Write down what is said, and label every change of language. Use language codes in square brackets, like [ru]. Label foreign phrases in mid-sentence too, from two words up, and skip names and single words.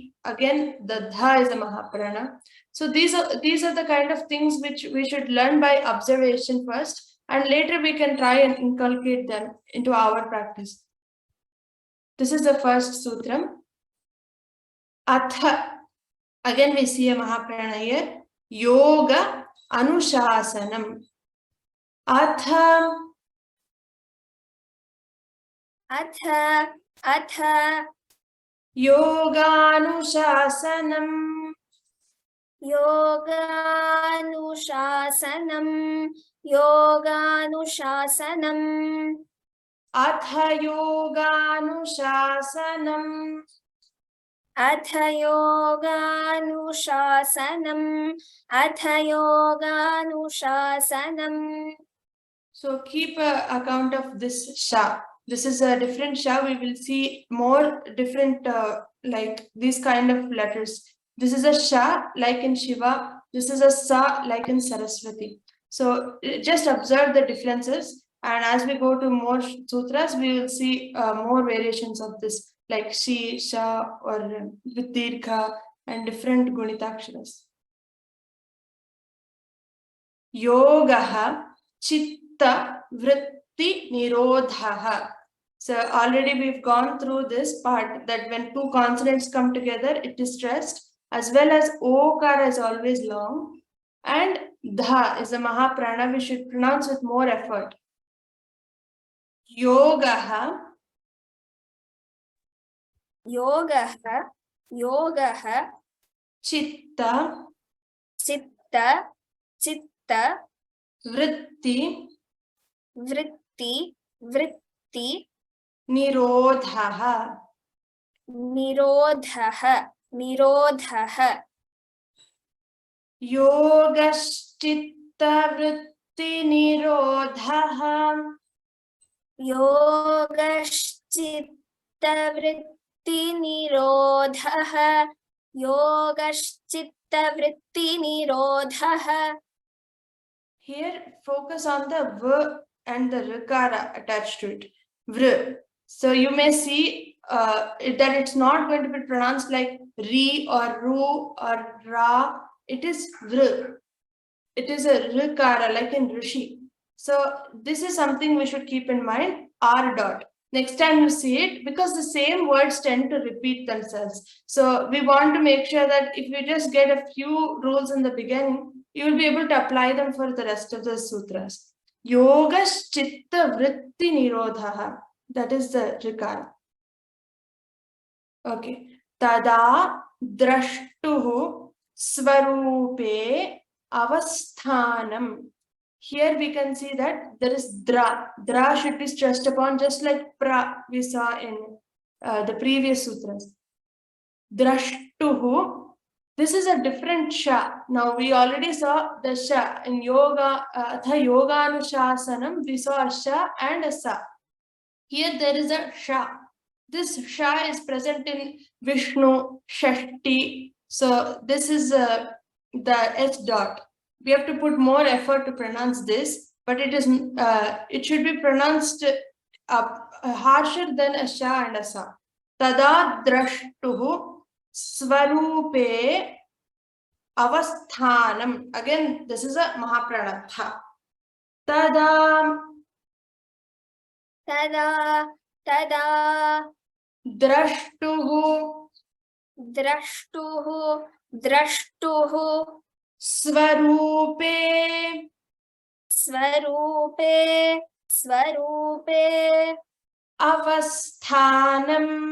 [en] Again, the dha is a Mahaprana. So these are the kind of things which we should learn by observation first, and later we can try and inculcate them into our practice. This is the first sutram. [sa] Atha. [en] Again, we see a Mahaprana here. [sa] Yoga Anushasanam. Atha. Yoganushasanam. Yoganushasanam. Atha Yoganushasanam. Atha Yoganushasanam. Atha Yoganushasanam. [en] So keep account of this sha. This is a different sha. We will see more different like these kind of letters. This is a sha like in Shiva. This is a sa like in Saraswati. So just observe the differences, and as we go to more sutras, we will see more variations of this, like shi, sha, or with dirgha and different gunitaksharas. [sa] Yogaha chitta vritti nirodhaha. [en] So already we've gone through this part that when two consonants come together, it is stressed, as well as okara is always long, and dha is a mahaprana we should pronounce with more effort. [sa] Yogaha. Yogaha. Chitta. Chitta. Vritti. Vritti. Nirodhaha. Nirodhaha. Yogaschitta vritti nirodhaha. Yogaschitta vritti nirodhaha. [en] Here, focus on the v and the rikara attached to it. [sa] Vr. [en] So you may see that it's not going to be pronounced like ri or ru or ra. It is vr. It is a rikara, like in rishi. So this is something we should keep in mind. R dot. Next time you see it, because the same words tend to repeat themselves. So we want to make sure that if you just get a few rules in the beginning, you will be able to apply them for the rest of the sutras. [sa] Yogaschitta vritti nirodhaha. [en] That is the rikara. Okay. [sa] Tada drashtuhu svarupe avasthanam. [en] Here we can see that there is dra. Dra should be stressed upon, just like pra we saw in the previous sutras. Drashtuhu. This is a different sha. Now we already saw the sha in yoga, [sa] atha yoganushasanam. [en] We saw a sha and a sa. Here there is a sha. This sha is present in Vishnu, Shashti. So this is the S dot. We have to put more effort to pronounce this, but it should be pronounced harsher than a sha and a sa. [sa] Tada drashtuhu svarupe avasthanam. [en] Again, this is a mahapranatha. [sa] Tada drashtuhu svarupe avasthanam.